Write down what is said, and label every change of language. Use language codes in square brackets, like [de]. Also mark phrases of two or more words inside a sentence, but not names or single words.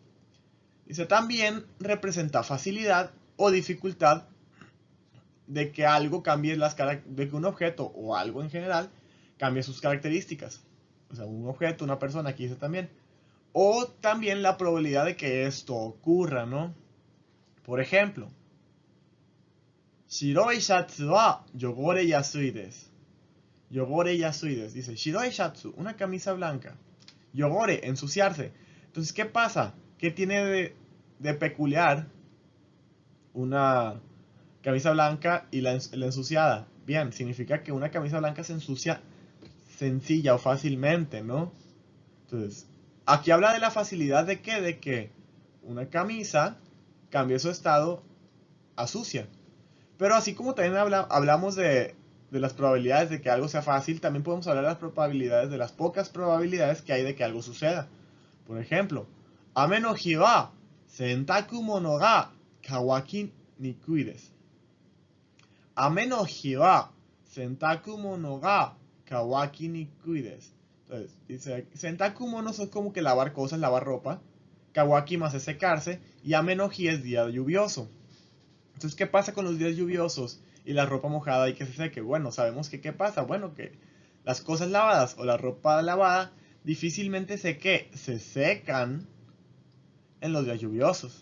[es] Dice, también representa facilidad o dificultad de que algo cambie de que un objeto o algo en general cambie sus características. O sea, un objeto, una persona, aquí dice también. O también la probabilidad de que esto ocurra, ¿no? Por ejemplo, [ja] 白いシャツは汚れやすいです. 汚れやすいです. Dice, 白いシャツ, [es] una camisa blanca. Yogore, ensuciarse. Entonces, ¿qué pasa? ¿Qué tiene de peculiar una camisa blanca y la ensuciada? Bien, significa que una camisa blanca se ensucia sencilla o fácilmente, ¿no? Entonces, aquí habla de la facilidad de qué? De que una camisa cambie su estado a sucia. Pero así como también hablamos de las probabilidades de que algo sea fácil, también podemos hablar de las probabilidades, de las pocas probabilidades que hay de que algo suceda. Por ejemplo, [ja] 雨の日は洗濯物が乾きにくいです. 雨の日は洗濯物が乾きにくいです. [es] Entonces, dice, [ja] sentaku mono [es] es como que lavar cosas, lavar ropa. Kawaki más es secarse. Y [ja] ame no hi [es] es día lluvioso. Entonces, ¿qué pasa con los días lluviosos y la ropa mojada y que se seque? Bueno, sabemos que ¿qué pasa? Bueno, que las cosas lavadas o la ropa lavada difícilmente se secan en los días lluviosos.